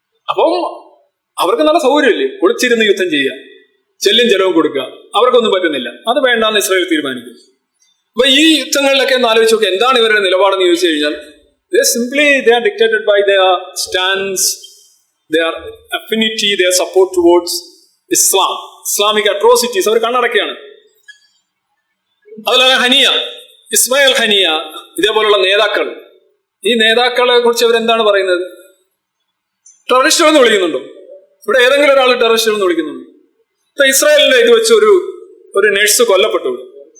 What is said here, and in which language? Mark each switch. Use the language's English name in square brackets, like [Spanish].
[Malayalam] അപ്പം അവർക്ക് നല്ല സൗകര്യമില്ലേ, ഒളിച്ചിരുന്ന് യുദ്ധം ചെയ്യുക, ചെല്ലും ചെലവും കൊടുക്കുക. അവർക്കൊന്നും പറ്റുന്നില്ല. അത് വേണ്ടാന്ന് ഇസ്രായേൽ തീരുമാനിക്കും. അപ്പൊ ഈ യുദ്ധങ്ങളിലൊക്കെ ഒന്ന് ആലോചിച്ച് നോക്കുക, എന്താണ് ഇവരുടെ നിലപാടെന്ന് ചോദിച്ചു കഴിഞ്ഞാൽ [English] they are dictated by their stance, their affinity, their support towards Islam, Islamic atrocities. [Malayalam] അവർ കണ്ണടക്കുകയാണ്. അതുപോലെ ഹനിയ, ഇസ്മായിൽ ഹനിയ, ഇതേപോലുള്ള നേതാക്കൾ, ഈ നേതാക്കളെ കുറിച്ച് അവരെന്താണ് പറയുന്നത്? ടെററിസ്റ്റുകൾ എന്ന് വിളിക്കുന്നുണ്ടോ? ഇവിടെ ഏതെങ്കിലും ഒരാൾ ടെററിസ്റ്റുകൾ എന്ന് വിളിക്കുന്നുണ്ടോ? ഇപ്പൊ ഇസ്രായേലിന്റെ ഇത് വെച്ച് ഒരു നഴ്സ് കൊല്ലപ്പെട്ടു.